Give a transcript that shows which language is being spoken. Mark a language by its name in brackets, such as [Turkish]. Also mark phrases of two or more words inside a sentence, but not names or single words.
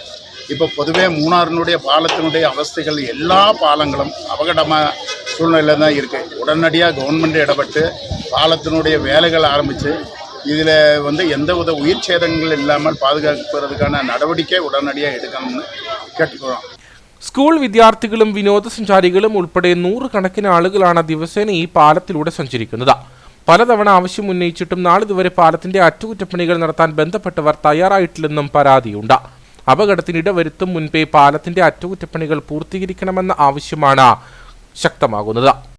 [Tamil] இப்போ பொதுவே மூணாறினுடைய பாலத்தினுடைய அவஸ்தைகள் எல்லா பாலங்களும் அபகடமான சூழ்நிலையில் தான் இருக்குது. உடனடியாக கவர்மெண்ட் இடப்பட்டு பாலத்தினுடைய வேலைகள் ஆரம்பித்து இதில் எந்தவித உயிர் சேதங்கள் இல்லாமல் பாதுகாக்கிறதுக்கான நடவடிக்கை உடனடியாக எடுக்கணும்னு கேட்டுக்கிறோம். [Malayalam] സ്കൂൾ വിദ്യാർത്ഥികളും വിനോദസഞ്ചാരികളും ഉൾപ്പെടെ 100 കണക്കിന് ആളുകളാണ് ദിവസേന ഈ പാലത്തിലൂടെ സഞ്ചരിക്കുന്നത്. പലതവണ ആവശ്യം ഉന്നയിച്ചിട്ടും നാളിതുവരെ പാലത്തിന്റെ അറ്റകുറ്റപ്പണികൾ നടത്താൻ ബന്ധപ്പെട്ടവർ തയ്യാറായിട്ടില്ലെന്നും പരാതിയുണ്ട്. അപകടത്തിനിട വരുത്തും മുൻപേ പാലത്തിന്റെ അറ്റകുറ്റപ്പണികൾ പൂർത്തീകരിക്കണമെന്ന ആവശ്യമാണ് ശക്തമാകുന്നത്.